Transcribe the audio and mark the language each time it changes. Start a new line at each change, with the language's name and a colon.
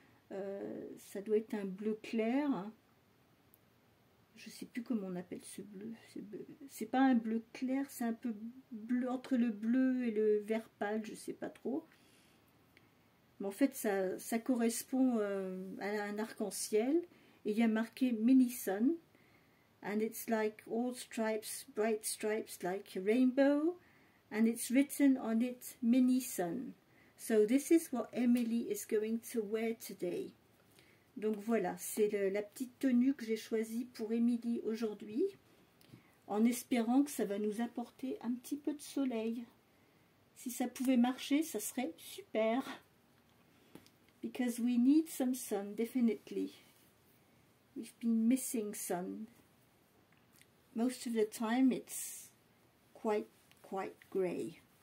French: Ça doit être un bleu clair. Je sais plus comment on appelle ce bleu. C'est pas un bleu clair, c'est un peu bleu entre le bleu et le vert pâle, je sais pas trop. Mais en fait, ça correspond à un arc-en-ciel. Et il y a marqué Mini Sun.
English: And it's like all stripes, bright stripes like a rainbow. And it's written on it Mini Sun. So this is what Emily is going to wear today.
French: Donc voilà, c'est la petite tenue que j'ai choisie pour Emily aujourd'hui, en espérant que ça va nous apporter un petit peu de soleil. Si ça pouvait marcher, ça serait super.
English: Because we need some sun, definitely. We've been missing sun. Most of the time it's quite grey.